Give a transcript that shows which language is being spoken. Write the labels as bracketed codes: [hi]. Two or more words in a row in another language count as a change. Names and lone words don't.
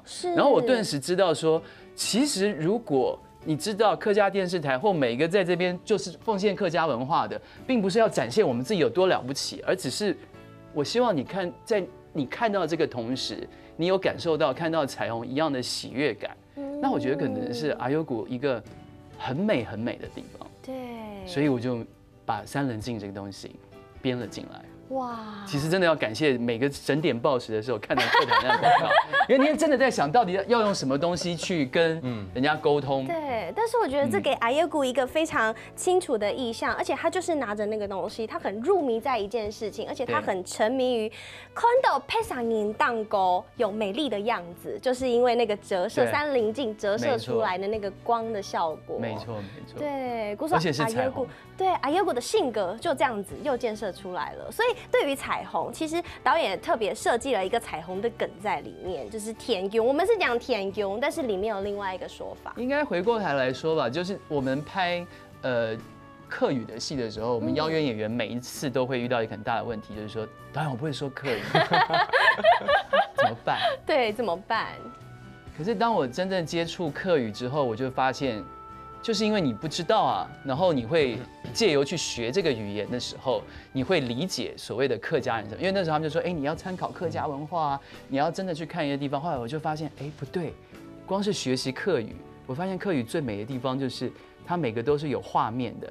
[zh] 然後我頓時知道說，其實如果你知道客家電視台或每一個在這邊就是奉獻客家文化的，並不是要展現我們自己有多了不起，而只是我希望你看，在你看到這個同時，你有感受到看到彩虹一樣的喜悅感。那我覺得可能是阿優谷一個很美很美的地方。對，所以我就把三稜鏡這個東西編了進來。哇！其實真的要感謝每個整點報時的時候看到客台那個廣告，因為那天真的在想到底要用什麼東西去跟人家溝通。對，但是我覺得這給阿優谷一個非常清楚的意象，而且他就是拿着那個東西，他很入迷在一件事情，而且他很沉迷於看到配上銀蛋糕有美麗的樣子，就是因為那個折射山稜鏡折射出來的那個光的效果。沒錯，沒錯。對，而且是彩虹。對，阿優谷的性格就這樣子又建設出來了，所以對於彩虹，其實導演也特別設計了一個彩虹的梗在裡面，就是田庸。我們是講田庸，但是裡面有另外一個說法。應該回過頭來說吧，就是我們拍客語的戲的時候，我們邀約演員每一次都會遇到一個很大的問題，就是說導演我不會說客語，怎麼辦？對，怎麼辦？可是当我真正接触客语之后，我就发现，就是因为你不知道啊，然后你会借由去学这个语言的时候，你会理解所谓的客家人什么。因为那时候他们就说，你要参考客家文化啊，你要真的去看一些地方。后来我就发现，不对，光是学习客语，我发现客语最美的地方就是它每个都是有画面的。